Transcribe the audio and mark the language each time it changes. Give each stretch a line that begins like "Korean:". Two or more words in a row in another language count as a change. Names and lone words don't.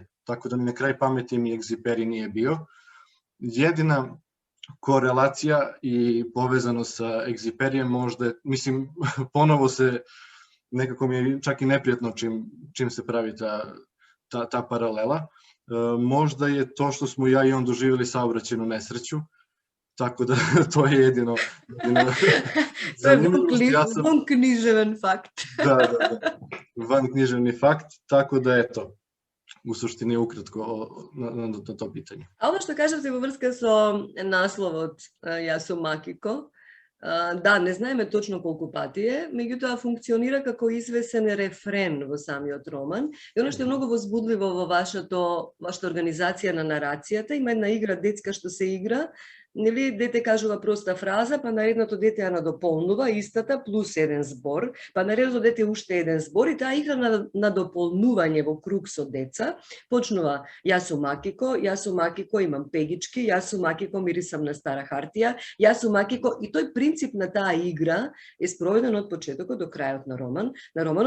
Serbian: Tako da ni na kraj pameti mi Egziperi nije bio. Jedina korelacija i povezano sa Egziperijem možda, mislim, ponovo se, nekako mi je čak i neprijatno čim se pravi ta paralela, možda je to što smo ja i on doživjeli saobraćajnu nesreću, tako da to je jedino to je vanknjiževen fakt. Da, vanknjiževni fakt, tako da eto, u suštini ukratko na to pitanje. A ovo što kažete
Macedonian: во врска со насловот Јас сум Акико, да, не знаеме точно колку пати е, меѓутоа функционира како извесен рефрен во самиот роман. И оно што е многу возбудливо во вашата организација на нарацијата, има една игра детска што се игра, нели, дете кажува проста фраза, па наредното дете ја надополнува истата плюс еден збор, па наредното дете уште еден збор и таа игра на дополнување во круг со деца почнува Јас сум Акико, имам пегички, јас сум Акико, мирисам на стара хартија, јас сум Акико, и тој принцип на таа игра е спроведен од почетокот до крајот на романот.